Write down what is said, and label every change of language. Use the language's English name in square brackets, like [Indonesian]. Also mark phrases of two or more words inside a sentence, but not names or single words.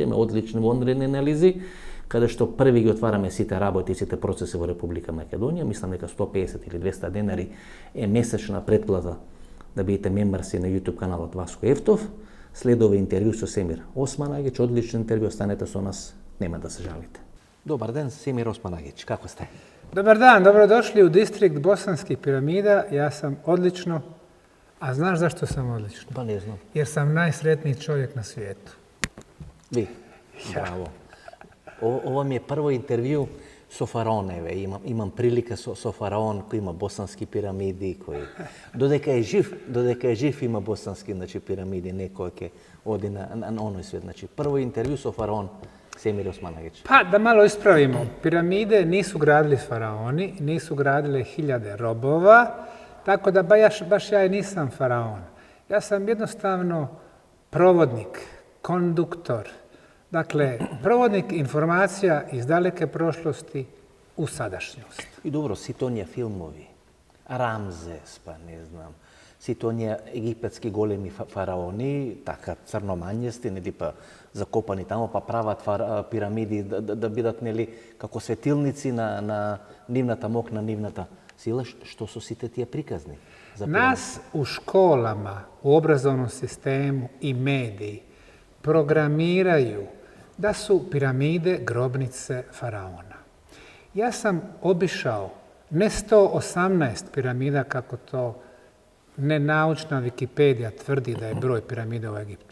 [Macedonian] Имаме одлични вонредни анализи, каде што први ги отвараме сите работи и сите процеси во Република Македонија. Мислам дека 150 или 200 денари е месечна претплата да бидете мембарси на YouTube каналот Васко Ефтов. Следува интервју со Семир Османагич, одличен интервју, останете со нас, нема да се жалите. Добар ден, Семир Османагич, како сте? [Bosnian] Dobar dan, dobrodošli u distrikt Bosanskih piramida. Ja sam odlično, a znaš zašto sam odlično? Pa ne znam. Jer sam najsretniji čovjek na svijetu. Vi? [Macedonian] Браво. Ова ми е прво интервју со фараоневе. Имам прилика со фараон кој има босански пирамиди, кој додека е жив има босански, значи пирамиди, некој ќе оди на оној свет. Значи прво интервју со фараон Semir Osmanagić. [Bosnian] Pa da malo ispravimo, piramide nisu gradili faraoni, nisu gradile hiljade robova, tako da baš ja i nisam faraon. Ja sam jednostavno provodnik, konduktor. Dakle, provodnik informacija iz daleke prošlosti u sadašnjost. [Macedonian] И добро, сите оние филмови, Рамзес, па не знам, сите оние египетски големи фараони, така црномањести, нели, па закопани тамо, па прават пирамиди да бидат, нели, како светилници на нивната мок, на нивната сила. Што со сите тие приказни? [Bosnian] Nas u školama, u obrazovnom sistemu i mediji programiraju da su piramide grobnice faraona. Ja sam obišao ne 118 piramida, kako to nenaučna Wikipedija tvrdi da je broj piramida u Egiptu.